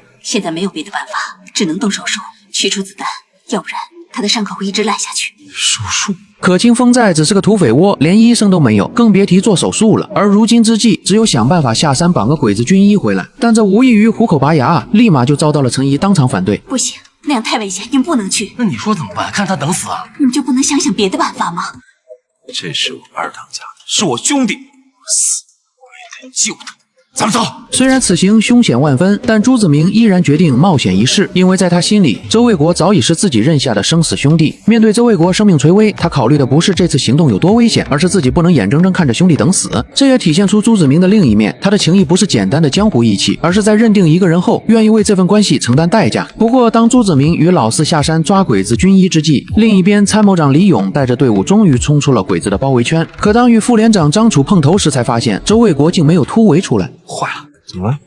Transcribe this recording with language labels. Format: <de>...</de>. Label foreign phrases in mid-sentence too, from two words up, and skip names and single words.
<zh>現在沒有別的辦法，只能動手術取出子彈，要不然他的傷口會一直爛下去。手術？可清風寨只是個土匪窩，連醫生都沒有，更別提做手術了。而如今之計，只有想辦法下山綁個鬼子軍醫回來。但這無異於虎口拔牙，立馬就遭到了陳儀當場反對。不行，那樣太危險，你們不能去。那你說怎麼辦？看他等死啊！你們就不能想想別的辦法嗎？這是我二當家的，是我兄弟，我死我也得救他。咱們走。雖然此行凶險萬分，但朱子明依然決定冒險一試，因為在他心裡，周衛國早已是自己認下的生死兄弟。面對周衛國生命垂危，他考慮的不是這次行動有多危險，而是自己不能眼睜睜看着兄弟等死。這也體現出朱子明的另一面，他的情誼不是簡單的江湖義氣，而是在認定一個人後，願意為這份關係承擔代價。不過，當朱子明與老四下山抓鬼子軍醫之際，另一邊參謀長李勇帶着隊伍終於衝出了鬼子的包圍圈。可當與副連長張楚碰頭時，才發現周衛國竟沒有突圍出來。壞了！ 怎麼了？</zh>